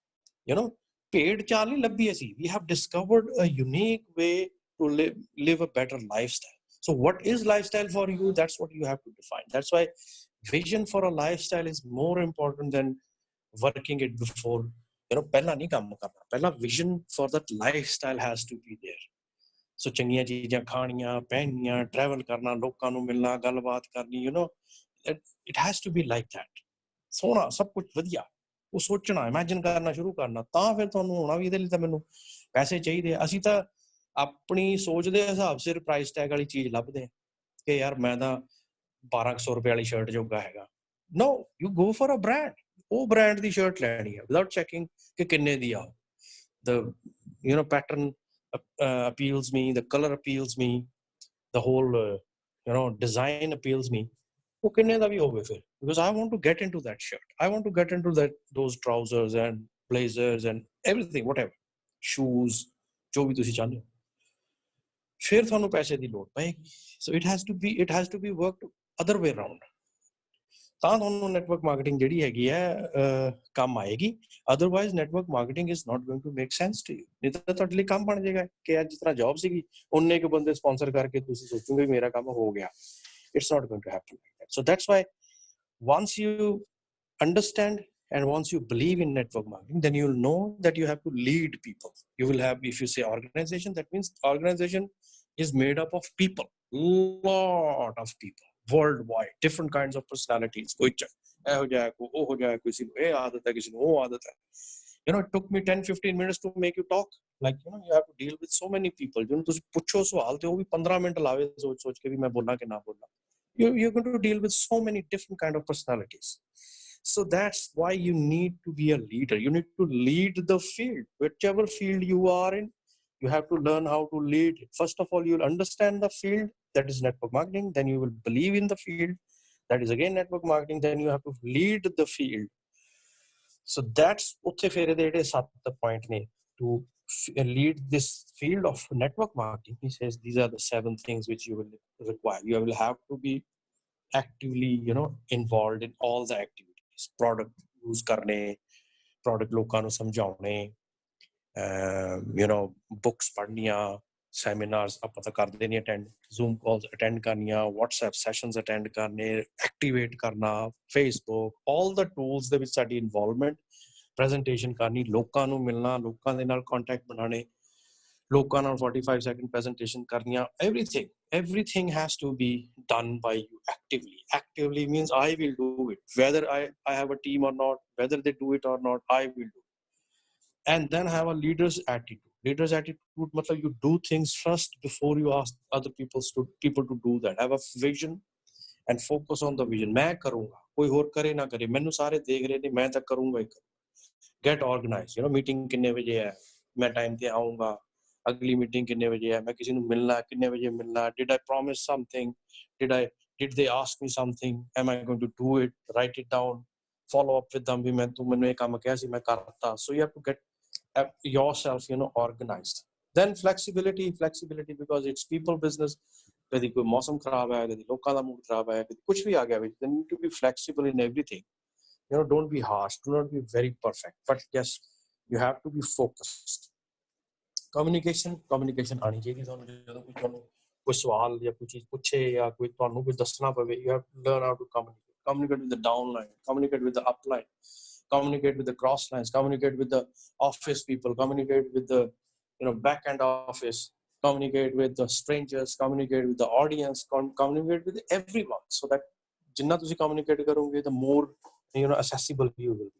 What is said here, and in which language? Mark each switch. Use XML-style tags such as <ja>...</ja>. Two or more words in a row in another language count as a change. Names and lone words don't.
<pa>ਭੇਡ ਚਾਲ ਨਹੀਂ ਲੱਭੀ ਅਸੀਂ.</pa> <en>We have discovered a unique way to live a better lifestyle. So what is lifestyle for you? That's what you have to define. That's why vision for a lifestyle is more important than working it before.</en> <pa>ਪਹਿਲਾਂ ਨਹੀਂ ਕੰਮ ਕਰਨਾ, ਪਹਿਲਾਂ</pa> <en>vision for that lifestyle has to be there.</en> <pa>So ਚੰਗੀਆਂ ਚੀਜ਼ਾਂ ਖਾਣੀਆਂ, ਪਹਿਨਣੀਆਂ, travel ਕਰਨਾ, ਲੋਕਾਂ ਨੂੰ ਮਿਲਣਾ, ਗੱਲਬਾਤ ਕਰਨੀ,</pa> <en>it has to be like that.</en> <pa>ਸੋਹਣਾ, ਸਭ ਕੁਝ ਵਧੀਆ, ਉਹ ਸੋਚਣਾ, imagine ਕਰਨਾ ਸ਼ੁਰੂ ਕਰਨਾ, ਤਾਂ ਫਿਰ ਤੁਹਾਨੂੰ ਹੋਣਾ ਵੀ ਇਹਦੇ ਲਈ ਤਾਂ ਮੈਨੂੰ ਪੈਸੇ ਚਾਹੀਦੇ ਆ. ਅਸੀਂ ਤਾਂ ਆਪਣੀ ਸੋਚ ਦੇ ਹਿਸਾਬ ਸਿਰ</pa> <en>price tag</en> <pa>ਵਾਲੀ ਚੀਜ਼ ਲੱਭਦੇ ਕਿ ਯਾਰ ਮੈਂ ਤਾਂ 1200 ਰੁਪਏ ਵਾਲੀ ਸ਼ਰਟ ਜੋਗਾ ਹੈਗਾ.</pa> <en>No, you go for a brand.</en> <pa>ਉਹ ਬ੍ਰਾਂਡ ਦੀ ਸ਼ਰਟ ਲੈਣੀ ਹੈ</pa> <en>without checking</en> <pa>ਕਿ ਕਿੰਨੇ ਦੀ ਆ.</pa> <en>The pattern appeals me, the color appeals me, the whole design appeals me.</en> <pa>ਉਹ ਕਿੰਨੇ ਦਾ ਵੀ ਹੋਵੇ ਫਿਰ,</pa> <en>because I want to get into that shirt, I want to get into those trousers and blazers and everything, whatever, shoes,</en> <pa>ਜੋ ਵੀ ਤੁਸੀਂ ਚਾਹੁੰਦੇ ਹੋ. ਫਿਰ ਤੁਹਾਨੂੰ ਪੈਸੇ ਦੀ ਲੋੜ ਪਏਗੀ.</pa> <en>So it has to be worked other way around.</en> <pa>ਤਾਂ ਤੁਹਾਨੂੰ</pa> <en>network marketing</en> <pa>ਜਿਹੜੀ ਹੈਗੀ ਹੈ ਕੰਮ ਆਏਗੀ.</pa> <en>otherwise network marketing is not going to make sense to you.</en> <pa>ਨਹੀਂ ਤਾਂ ਤੁਹਾਡੇ ਲਈ ਕੰਮ ਬਣ ਜਾਏਗਾ ਕਿ ਅੱਜ ਜਿਸ ਤਰ੍ਹਾਂ ਜੌਬ ਸੀਗੀ, ਉਹਨੇ ਇੱਕ ਬੰਦੇ ਸਪਾਂਸਰ ਕਰਕੇ ਤੁਸੀਂ ਸੋਚੋਗੇ ਮੇਰਾ ਕੰਮ ਹੋ ਗਿਆ.</pa> <en>It's not going to happen like that. So that's why once you understand and once you believe in network marketing, then you'll know that you have to lead people. You will have, if you say organization, that means organization is made up of people, lot of people worldwide, different kinds of personalities.</en> <pa>ਕੋਈ ਇਹੋ ਜਿਹਾ, ਕੋਈ ਉਹ ਜਿਹਾ, ਕਿਸੇ ਨੂੰ ਇਹ ਆਦਤ ਹੈ, ਕਿਸੇ ਨੂੰ ਉਹ ਆਦਤ ਹੈ.</pa> <en>It took me 10-15 minutes to make you talk. Like, you have to deal with so many people.</en> <pa>ਜਿਹਨੂੰ ਤੁਸੀਂ ਪੁੱਛੋ ਸਵਾਲ ਤੇ ਉਹ ਵੀ 15 ਮਿੰਟ ਲਾਵੇ ਸੋਚ ਕੇ ਵੀ ਮੈਂ ਬੋਲਾਂ ਕਿ ਨਾ ਬੋਲਾਂ.</pa> <en>You're going to deal with so many different kind of personalities. So that's why you need to be a leader. You need to lead the field. Whichever field you are in, you have to learn how to lead it. First of all, you'll understand the field, that is network marketing. Then you will believe in the field, that is again network marketing. Then you have to lead the field. So that's</en> <pa>ਉੱਥੇ ਫਿਰ ਇਹਦੇ ਜਿਹੜੇ</pa> <en>7 point ਨੇ to lead this field of network marketing. He says these are the 7 things which you will require. You will have to be actively involved in all the activities. Product use</en> <pa>karne, product ਲੋਕਾਂ ਨੂੰ ਸਮਝਾਉਣੇ, books ਪੜ੍ਹਨੀਆਂ, seminars ਆਪਾਂ ਤਾਂ ਕਰਦੇ ਨਹੀਂ attend,</pa> <en>Zoom calls attend</en> <pa>ਕਰਨੀਆਂ,</pa> <en>WhatsApp sessions attend</en> <pa>ਕਰਨੇ, activate ਕਰਨਾ,</pa> <en>Facebook, all the tools</en> <pa>ਦੇ ਵਿੱਚ ਸਾਡੀ involvement, presentation ਕਰਨੀ, ਲੋਕਾਂ ਨੂੰ ਮਿਲਣਾ, ਲੋਕਾਂ ਦੇ ਨਾਲ contact ਬਣਾਉਣੇ, ਲੋਕਾਂ ਨਾਲ</pa> <en>45 second presentation</en> <pa>ਕਰਨੀਆਂ,</pa> <en>everything has to be done by you actively. Actively means I will do it, whether I have a team or not, whether they do it or not, I will do it. And then have a leader's attitude. Leader's attitude matlab you do things first before you ask other people to do that. Have a vision and focus on the vision.</en> <hi>मैं करूँगा, कोई और करे ना करे, मैंने सारे देख रहे नहीं, मैं तो करूँगा ही करूँगा.</hi> <en>Get organized. Meeting</en> <hi>कितने बजे है, मैं time पे आऊँगा,</hi> <pa>ਅਗਲੀ ਮੀਟਿੰਗ ਕਿੰਨੇ ਵਜੇ ਹੈ, ਮੈਂ ਕਿਸੇ ਨੂੰ ਮਿਲਣਾ ਕਿੰਨੇ ਵਜੇ ਮਿਲਣਾ,</pa> <en>did I promise something, did they ask me something, am I going to do it, write it down, follow up with them</en> <pa>ਵੀ ਮੈਂ ਤੂੰ ਮੈਨੂੰ ਇਹ ਕੰਮ ਕਿਹਾ ਸੀ ਮੈਂ ਕਰਤਾ.</pa> <en>So you have to get yourself organized. Then flexibility because it's people business. ਕਦੀ ਕੋਈ ਮੌਸਮ ਖਰਾਬ ਹੈ, ਕਦੀ ਲੋਕਾਂ ਦਾ ਮੂਡ ਖਰਾਬ ਹੈ, ਕਦੀ ਕੁਝ ਵੀ ਆ ਗਿਆ, then you need to be flexible in everything. Don't be harsh, do not be very perfect, but yes, you have to be focused.</en> <pa>communication ਆਣੀ ਚਾਹੀਦੀ ਤੁਹਾਨੂੰ. ਜਦੋਂ ਕੋਈ ਤੁਹਾਨੂੰ ਕੋਈ ਸਵਾਲ ਜਾਂ ਕੋਈ ਚੀਜ਼ ਪੁੱਛੇ ਜਾਂ ਕੋਈ ਤੁਹਾਨੂੰ ਕੁਝ ਦੱਸਣਾ ਪਵੇ,</pa> <en>you have to learn how to communicate with the downline, communicate with the upline, communicate with the cross lines, communicate with the office people, communicate with the back end office, communicate with the strangers, communicate with the audience, communicate with everyone, so that</en> <pa>ਜਿੰਨਾ ਤੁਸੀਂ</pa> <en>communicate करोगे, the more accessible you will be.</en>